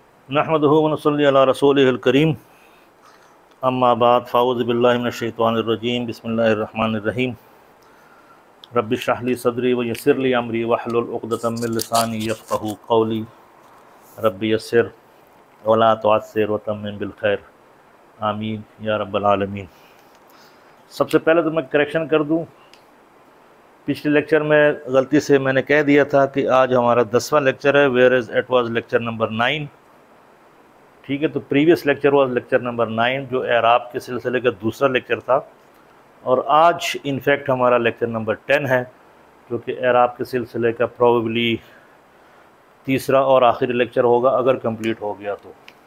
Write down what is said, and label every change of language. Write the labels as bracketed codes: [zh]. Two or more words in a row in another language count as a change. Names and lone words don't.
[ar] نحمده ونصلي على رسوله الكريم أما بعد فأعوذ بالله من الشيطان الرجيم بسم الله الرحمن الرحيم رب اشرح لي صدري ويسر لي أمري واحلل عقدة من لساني يفقهوا قولي رب يسر ولا تعسر وتمم بالخير آمين يا رب العالمين. [hi] सबसे पहले तो मैं करेक्शन कर दूँ, पिछले लेक्चर में गलती से मैंने कह दिया था कि आज हमारा 10वां लेक्चर है, [en] where is it was lecture number 9. [hi] ठीक है, तो [en] previous lecture was lecture number 9 [hi] जो एराब के सिलसिले का दूसरा लेक्चर था, और आज इनफैक्ट हमारा लेक्चर नंबर 10 है जो कि एराब के सिलसिले का प्रोबेबली तीसरा और आखिरी लेक्चर होगा अगर कंप्लीट हो गया तो।